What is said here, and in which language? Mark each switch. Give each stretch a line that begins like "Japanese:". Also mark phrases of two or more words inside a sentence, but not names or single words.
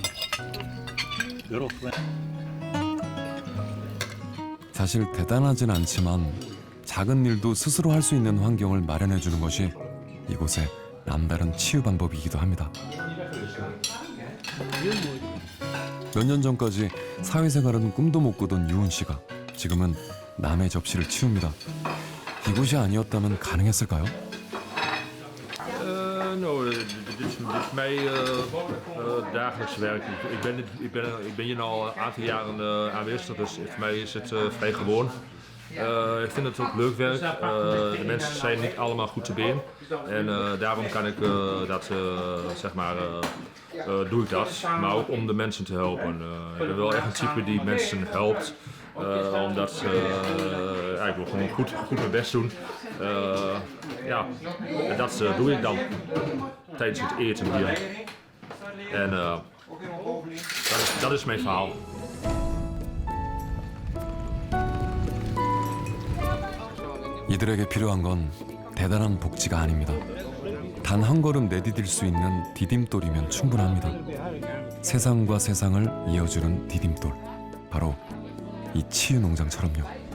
Korean: 사실 대단하진 않지만 작은 일도 스스로 할 수 있는 환경을 마련해 주는 것이 이곳의 남다른 치유 방법이기도 합니다. 몇 년 전까지 사회생활은 꿈도 못 꾸던 유은 씨가 지금은 남의 접시를 치웁니다. 이곳이 아니었다면 가능했을까요?
Dutch: Dit is mij dagelijks werk. Ik ben hier al een aantal jaren aanwezig, dus voor mij is het vrij gewoon. Ik vind het ook leuk werk. De mensen zijn niet allemaal goed te been. En daarom kan ik doe ik dat. Maar ook om de mensen te helpen. Ik ben wel echt een type die mensen helpt. Omdat ik wil gewoon goed mijn best doen. En dat doe ik dan tijdens het eten hier. En dat is mijn verhaal.
Korean: 이들에게 필요한 건 대단한 복지가 아닙니다. 단 한 걸음 내디딜 수 있는 디딤돌이면 충분합니다. 세상과 세상을 이어주는 디딤돌. 바로 이 치유농장처럼요.